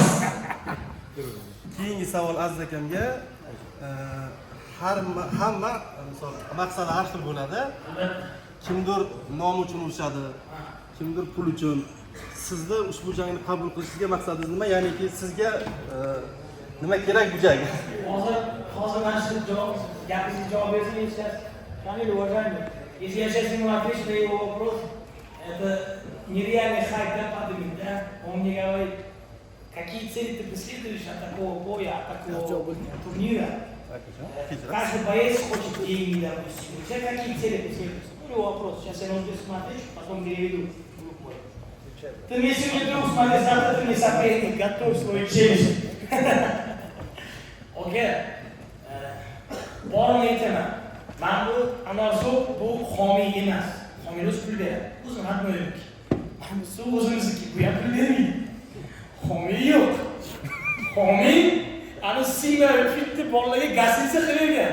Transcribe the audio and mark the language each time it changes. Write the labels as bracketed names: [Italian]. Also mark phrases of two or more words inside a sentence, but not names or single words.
[Uzbek] Keyingi savol Aziz akamga hamma misol maqsadi har xil bo'ladi. Kimdir nom uchun urushadi, kimdir pul uchun. Sizni ushbu jangni qabul qilishingizga maqsadingiz nima? Ya'niki sizga nima kerak bu jang? Hozir mana shu gapingizga javob bersangiz, Kamil, [Russian] уважаемый, если я сейчас ему отвечу на его вопрос, это нереальный хайп, да, поднимет, да? Он мне говорит, какие цели ты преследуешь от такого боя, от такого турнира? Каждый боец хочет деньги, допустим. У тебя какие цели преследуешь? Ну, его вопрос. Сейчас я на него смотрю, потом переведу. Ты мне сегодня друг, смотри, завтра ты мне соперник, готовь свой челюсть. Окей? [Uzbek] Borini aytaman. Men bu Anorsoq bu xomiy emas. Xomiylar pul beradi. O'zim aytmayman. Mana bu o'zimizniki, bu ham pul bermaydi. Xomiy yo'q. Xomiy ana siyma fitti bolalarga gastritsa qilgan.